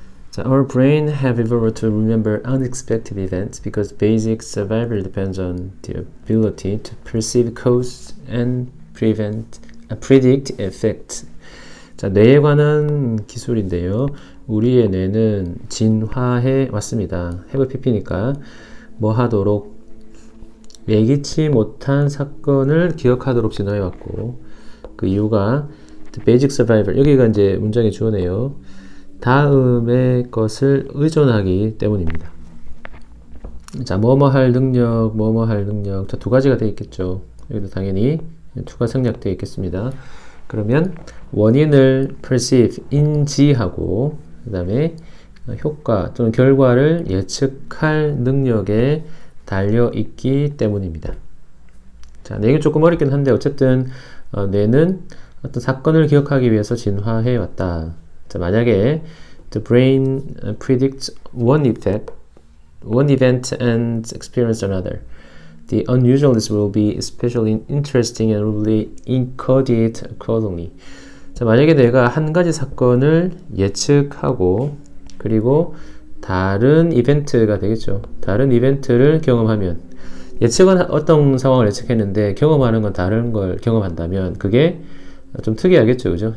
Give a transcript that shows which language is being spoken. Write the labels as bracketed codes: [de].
[en] 자, our brain have evolved to remember unexpected events because basic survival depends on the ability to perceive cause and predict effects. [ko] 자, 뇌에 관한 기술인데요. 우리의 뇌는 진화해 왔습니다. have pp니까 뭐 하도록 예기치 못한 사건을 기억하도록 진화해 왔고, 그 이유가 [en] the basic survival, [ko] 여기가 이제 문장의 주어네요. 다음의 것을 의존하기 때문입니다. 자, 뭐뭐 할 능력, 뭐뭐 할 능력. 자, 두 가지가 되어 있겠죠. 여기도 당연히 투가 생략되어 있겠습니다. 그러면 원인을 perceive, 인지하고, 그 다음에 효과 또는 결과를 예측할 능력에 달려 있기 때문입니다. 자, 내용이 조금 어렵긴 한데 어쨌든 뇌는 어떤 사건을 기억하기 위해서 진화해 왔다. 자, 만약에 [en] the brain predicts one event and experience another, the unusualness will be especially interesting and will be encoded accordingly. [ko] 자, 만약에 내가 한 가지 사건을 예측하고 그리고 다른 이벤트가 되겠죠. 다른 이벤트를 경험하면, 예측은 어떤 상황을 예측했는데 경험하는 건 다른 걸 경험한다면 그게 좀 특이하겠죠. 그죠?